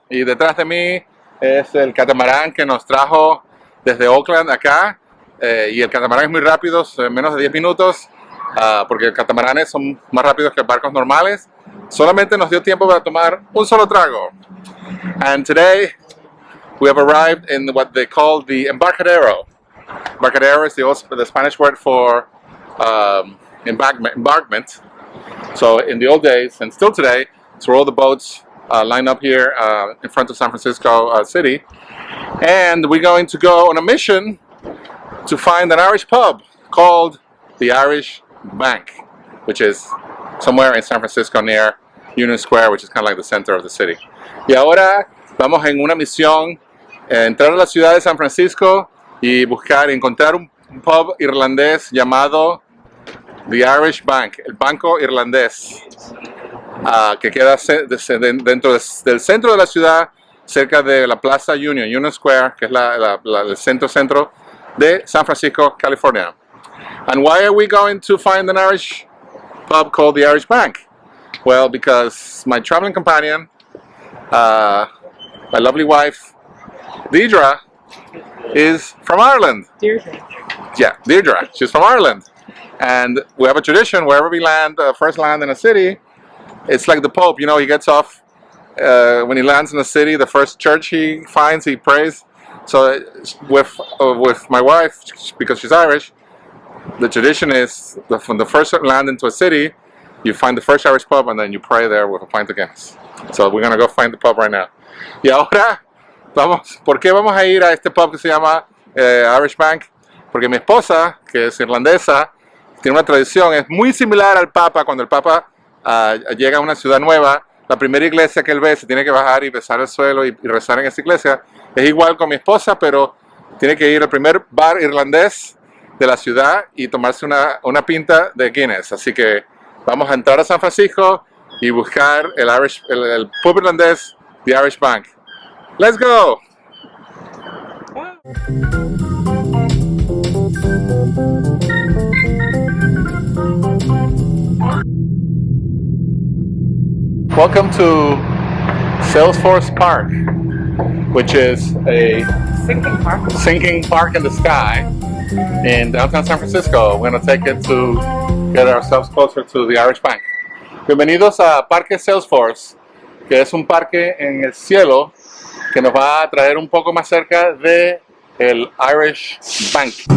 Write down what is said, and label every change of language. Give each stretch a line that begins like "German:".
Spanish: Y detrás de mí es el catamarán que nos trajo desde Oakland acá. Y el catamarán es muy rápido, en menos de 10 minutos. Porque los catamaranes son más rápidos que barcos normales. Solamente nos dio tiempo para tomar un solo trago.
English: And today we have arrived in what they call the embarcadero. Embarcadero is the Spanish word for embankment. So in the old days, and still today, it's where all the boats line up here in front of San Francisco city. And we're going to go on a mission to find an Irish pub called the Irish Bank, which is somewhere in San Francisco near Union Square, which is kind of like the center of the city.
Spanish: Y ahora vamos en una misión, entrar a la ciudad de San Francisco y encontrar un pub irlandés llamado The Irish Bank, el Banco Irlandés, que queda dentro del centro de la ciudad, cerca de la Plaza Union Square, que es el centro de San Francisco, California.
English: And why are we going to find an Irish pub called the Irish Bank? Well, because my traveling companion, my lovely wife, Deidre, is from Ireland. Deirdre. Yeah, Deirdre. She's from Ireland. And we have a tradition, wherever we land, first land in a city, it's like the Pope, you know, he gets off, when he lands in a city, the first church he finds, he prays. So with my wife, because she's Irish, the tradition is from the first land into a city, you find the first Irish pub and then you pray there with a pint of Guinness. So we're going to go find the pub right now.
Spanish: Y ahora, ¿por qué vamos a ir a este pub que se llama Irish Bank? Porque mi esposa, que es irlandesa, tiene una tradición, es muy similar al Papa. Cuando el Papa llega a una ciudad nueva, la primera iglesia que él ve se tiene que bajar y besar el suelo y rezar en esa iglesia. Es igual con mi esposa, pero tiene que ir al primer bar irlandés de la ciudad y tomarse una pinta de Guinness. Así que vamos a entrar a San Francisco y buscar el pub irlandés, The Irish Bank.
English: Let's go! Welcome to Salesforce Park, which is a sinking park in the sky in downtown San Francisco. We're going to take it to get ourselves closer to the Irish Bank.
Spanish: Bienvenidos a Parque Salesforce, que es un parque en el cielo que nos va a traer un poco más cerca de el Irish Bank.